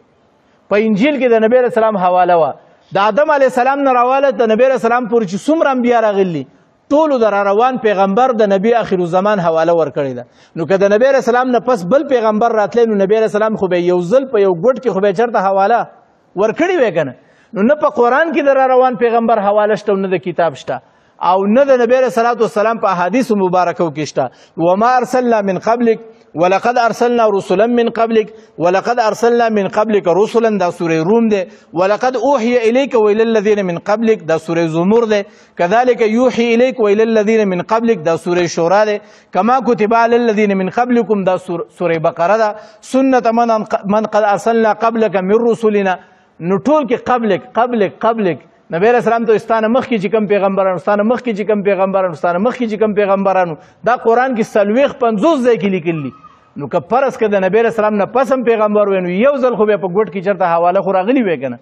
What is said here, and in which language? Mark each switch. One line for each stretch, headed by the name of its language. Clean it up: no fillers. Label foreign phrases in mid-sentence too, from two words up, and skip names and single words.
Pashto: په انجیل کې د نبی
Arabic: علیه السلام
Pashto: حواله وه. د آدم
Arabic: علیه السلام
Pashto: نه راواله د نبی علیه السلام پورې چې څومره انبیا راغلي ټولو د راروان پیغمبر د نبی
Arabic: آخر الزمان
Pashto: حواله ورکړې ده. نو که د نبی
Arabic: علیه السلام
Pashto: نه پس بل پیغمبر راتلی نو نبی
Arabic: علیه السلام
Pashto: خو به یو ځل په یو ګوټ کې خو به چېرته حواله ورکړې وی که نه. نو نه په قرآن کې د راروان پیغمبر حواله شته او نه د کتاب شته او نه د نبی
Arabic: علیه صلات وسلام
Pashto: په احادیثو مبارکو کې شته.
Arabic: وما ارسلنا من قبلک ولقد ارسلنا رسلا من قبلک ولقد ارسلنا من قبلک رسلا،
Pashto: دا سوره روم ده.
Arabic: ولقد اوحي اليك والى الذين من قبلك،
Pashto: دا سوره زمر ده.
Arabic: كذلك يوحي اليك والى الذين من قبلك،
Pashto: دا سوره شورى ده.
Arabic: كما كتب على الذين من قبلكم،
Pashto: دا سوره بقره ده.
Arabic: سنه من قد ارسلنا قبلك من رسلنا.
Pashto: نو ټول کې قبلک نبی
Arabic: علیہ السلام
Pashto: ته ستانه مخکې چې کوم پیغمبرانو، ستانه مخکې چې کوم پیغمبرانو، ستانه مخکې چې کوم پیغمبرانو، دا قرآن کې 450 ځای کې لیکلي. نو که فرض که د نبی
Arabic: علیہ السلام
Pashto: نه پس هم پیغمبر وی نو یو ځل خو بیا په ګوټ کې چېرته حواله خو راغلي وی که نه.